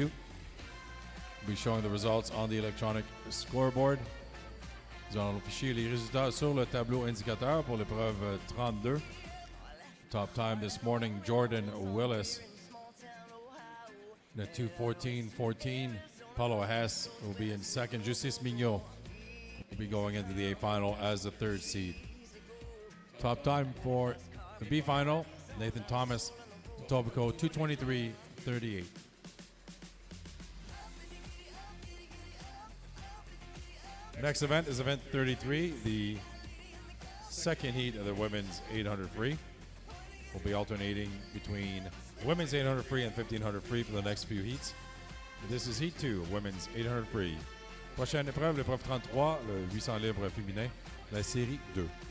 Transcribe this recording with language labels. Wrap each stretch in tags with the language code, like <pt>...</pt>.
<en>We'll be showing the results on the electronic scoreboard.</en> <fr>Nous allons afficher les résultats sur le tableau indicateur pour l'épreuve 32.</fr> <en>Top time this morning, Jordan Willis. The 2:14.14. Paulo Hess will be in second. Justice Mignot will be going into the A final as the third seed. Top time for the B final, Nathan Thomas, Tobico 2:23.38. Next event is event 33, the second heat of the women's 800 free. We'll be alternating between women's 800 free and 1500 free for the next few heats. This is heat 2, women's 800 free.</en> <fr>Prochaine épreuve, l'épreuve 33, le 800 libre féminin, la série 2.</fr>